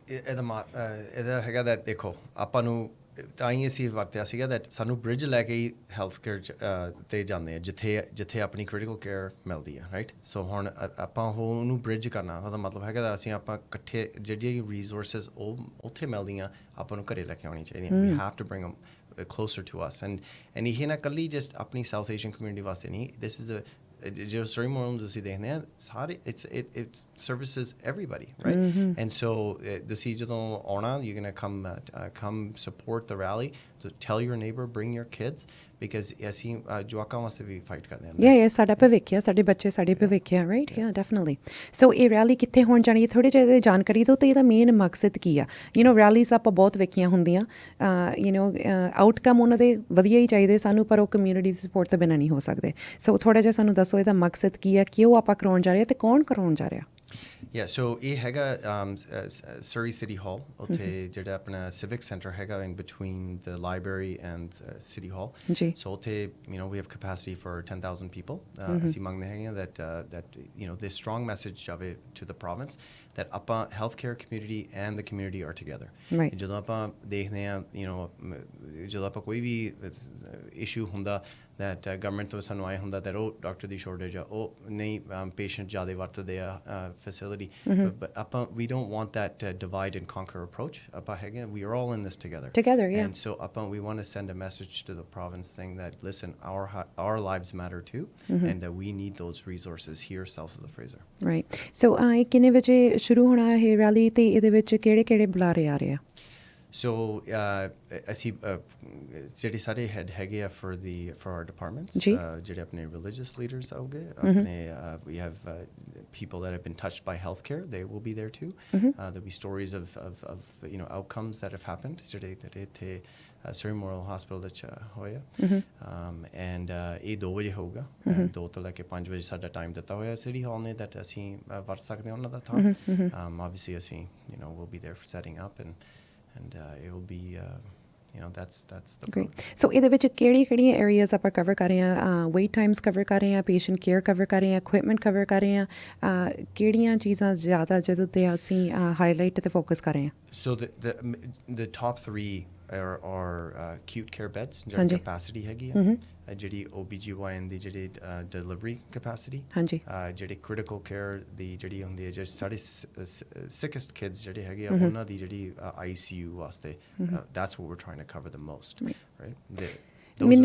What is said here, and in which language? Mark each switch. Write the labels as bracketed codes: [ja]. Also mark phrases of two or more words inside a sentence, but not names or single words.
[pa] ਇਹਦਾ ਹੈਗਾ that ਦੇਖੋ ਆਪਾਂ ਨੂੰ ਤਾਂ ਹੀ ਅਸੀਂ ਵਰਤਿਆ ਸੀਗਾ that ਸਾਨੂੰ ਬ੍ਰਿਜ ਲੈ ਕੇ ਹੀ ਹੈਲਥ ਕੇਅਰ 'ਤੇ ਜਾਂਦੇ ਆ ਜਿੱਥੇ ਆਪਣੀ ਕ੍ਰਿਟੀਕਲ ਕੇਅਰ ਮਿਲਦੀ ਆ ਰਾਈਟ ਸੋ ਹੁਣ ਆਪਾਂ ਉਹਨੂੰ ਬ੍ਰਿਜ ਕਰਨਾ ਉਹਦਾ ਮਤਲਬ ਹੈਗਾ ਅਸੀਂ ਆਪਾਂ ਇਕੱਠੇ ਜਿਹੜੀਆਂ ਰਿਸੋਰਸਿਸ ਉਹ ਉੱਥੇ ਮਿਲਦੀਆਂ ਆਪਾਂ ਨੂੰ ਘਰੇ ਲੈ ਕੇ ਆਉਣੀ ਚਾਹੀਦੀਆਂ [en] We have to bring them closer to us and [pa] ਇਹ ਨਾ ਇਕੱਲੀ ਜਸਟ ਆਪਣੀ [en] South Asian community [pa] ਵਾਸਤੇ ਨਹੀਂ [en] this is a [pa] ਜੋ ਸਰੀ ਮੋਰਲ ਤੁਸੀਂ ਦੇਖਦੇ ਆ ਸਾਰੇ [en] it services everybody right and so [pa] ਤੁਸੀਂ ਜਦੋਂ ਆਉਣਾ [en] you're gonna come support the rally to tell your neighbor bring your kids because [pa] ਅਸੀਂ ਜਵਾਕਾਂ ਵਾਸਤੇ ਵੀ ਫਾਈਟ ਕਰਦੇ ਹਾਂ ਸਾਡਾ ਭਵਿੱਖ ਆ ਸਾਡੇ ਬੱਚੇ ਸਾਡੇ ਭਵਿੱਖ ਆ [en] right definitely so [pa] ਇਹ ਰੈਲੀ ਕਿੱਥੇ ਹੋਣ ਜਾਣੀ ਹੈ ਥੋੜ੍ਹੇ ਜਿਹੇ ਜਾਣਕਾਰੀ ਦਿਓ ਅਤੇ ਇਹਦਾ ਮੇਨ ਮਕਸਦ ਕੀ ਆ ਰੈਲੀਜ਼ ਆਪਾਂ ਬਹੁਤ ਵੇਖੀਆਂ ਹੁੰਦੀਆਂ ਆਊਟਕਮ ਉਹਨਾਂ ਦੇ ਵਧੀਆ ਹੀ ਚਾਹੀਦੇ ਸਾਨੂੰ ਪਰ ਉਹ ਕਮਿਊਨਿਟੀ ਦੀ ਸਪੋਰਟ ਤੋਂ ਬਿਨਾਂ ਨਹੀਂ ਹੋ ਸਕਦੇ ਸੋ ਥੋੜ੍ਹਾ ਜਿਹਾ ਸਾਨੂੰ ਦੱਸੋ ਇਹਦਾ ਮਕਸਦ ਕੀ ਆ ਕਿਉਂ ਆਪਾਂ ਕਰਾਉਣ ਜਾ ਰਹੇ ਅਤੇ ਕੌਣ ਕਰਾਉਣ ਜਾ ਰਿਹਾ [en] so [pa] ਇਹ ਹੈਗਾ [en] Surrey City Hall [pa] ਉੱਥੇ ਜਿਹੜਾ ਆਪਣਾ [en] civic center ਹੈਗਾ in between the library and City Hall so ਉੱਥੇ we have capacity for 10,000 people [pa] ਅਸੀਂ ਮੰਗਦੇ ਹੈਗੇ [en] that this strong message ਜਾਵੇ to the province that ਆਪਾਂ healthcare community and the community are together [pa] ਜਦੋਂ ਆਪਾਂ ਦੇਖਦੇ ਹਾਂ ਜਦੋਂ ਆਪਾਂ ਕੋਈ ਵੀ issue ਹੁੰਦਾ [en] that government [pa] ਤੋਂ ਸਾਨੂੰ ਆਏ ਹੁੰਦਾ [en] that [pa] ਉਹ ਡਾਕਟਰ ਦੀ ਸ਼ੋਰਟੇਜ ਆ ਉਹ ਨਹੀਂ ਪੇਸ਼ੈਂਟ ਜ਼ਿਆਦਾ ਵਰਤਦੇ ਆ facility [en] but ਆਪਾਂ we don't want that divide and conquer approach [pa] ਆਪਾਂ ਹੈਗੇ [en] we are all in this together yeah and so ਆਪਾਂ we want to send a message to the province saying that listen our lives matter too and we need those resources here south of the Fraser right so [pa] ਕਿੰਨੇ ਵਜੇ ਸ਼ੁਰੂ ਹੋਣਾ ਇਹ ਰੈਲੀ ਤੇ ਇਹਦੇ ਵਿੱਚ ਕਿਹੜੇ ਬੁਲਾਰੇ ਆ ਰਹੇ ਆ [en] So [pa] ਅਸੀਂ ਜਿਹੜੇ ਸਾਰੇ ਹੈਡ ਹੈਗੇ ਆ [en] for our departments [pa] ਜਿਹੜੇ ਆਪਣੇ [en] religious leaders [pa] ਆਉਗੇ ਆਪਣੇ [en] we have people that have been touched by healthcare they will be there too there'll be stories of outcomes that have happened [pa] ਜਿਹੜੇ ਇੱਥੇ [en] Surrey Memorial Hospital [pa] ਵਿੱਚ ਹੋਇਆ and ਇਹ 2 ਵਜੇ ਹੋਊਗਾ 2 ਤੋਂ ਲੈ ਕੇ 5 ਵਜੇ ਸਾਡਾ ਟਾਈਮ ਦਿੱਤਾ ਹੋਇਆ ਸਿਟੀ ਹਾਲ ਨੇ that ਅਸੀਂ ਵਰਤ ਸਕਦੇ ਹਾਂ ਉਹਨਾਂ ਦਾ ਥਾਂ obviously ਅਸੀਂ [en] we'll be there for setting up and it will be that's the great so [pa] ਇਹਦੇ ਵਿੱਚ ਕਿਹੜੀਆਂ ਏਰੀਆਜ਼ ਆਪਾਂ ਕਵਰ ਕਰ ਰਹੇ ਹਾਂ ਵੇਟ ਟਾਈਮਸ ਕਵਰ ਕਰ ਰਹੇ ਹਾਂ ਪੇਸ਼ੈਂਟ ਕੇਅਰ ਕਵਰ ਕਰ ਰਹੇ ਹਾਂ ਇਕੁਇਪਮੈਂਟ ਕਵਰ ਕਰ ਰਹੇ ਹਾਂ ਕਿਹੜੀਆਂ ਚੀਜ਼ਾਂ ਜ਼ਿਆਦਾ ਜਿਹਦੇ 'ਤੇ ਅਸੀਂ ਹਾਈਲਾਈਟ ਅਤੇ ਫੋਕਸ ਕਰ ਰਹੇ ਹਾਂ [en] so the top 3 are acute care beds ਜਿਹੜੀ capacity [pa] ਹੈਗੀ ਆ ਜਿਹੜੀ OBGYN ਦੀ ਜਿਹੜੀ [en] delivery capacity ਜਿਹੜੀ critical care [pa] ਦੀ ਜਿਹੜੀ ਹੁੰਦੀ ਹੈ ਜਿਹੜੇ ਸਾਡੇ [en] sickest kids [pa] ਜਿਹੜੇ ਹੈਗੇ ਆ ਉਹਨਾਂ ਦੀ ਜਿਹੜੀ ICU ਵਾਸਤੇ [en] that's what we're trying to cover the most right Those are the